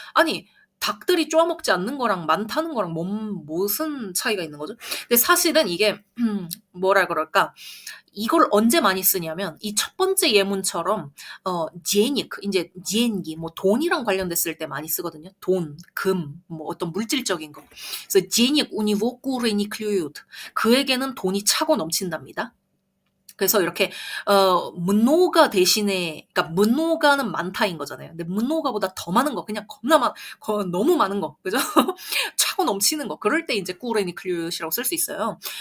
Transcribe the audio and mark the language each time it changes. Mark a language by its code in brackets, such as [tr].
[ko] 아니, 닭들이 쪼아 먹지 않는 거랑 많다는 거랑 무슨 차이가 있는 거죠? 근데 사실은 이게 뭐라 그럴까? 이걸 언제 많이 쓰냐면 이 첫 번째 예문처럼 денег 이제 деньги 뭐 돈이랑 관련됐을 때 많이 쓰거든요. 돈, 금, 뭐 어떤 물질적인 거. [ru] 그래서 денег у него куры не клюют. [ko] 그에게는 돈이 차고 넘친답니다. 그래서 이렇게 문노가 대신에 그러니까 문노가는 많다인 거잖아요. 근데 문노가보다 더 많은 거 그냥 너무 많은 거 그죠? 차고 넘치는 거 그럴 때 이제 꾸레니클류시라고 쓸 수 있어요.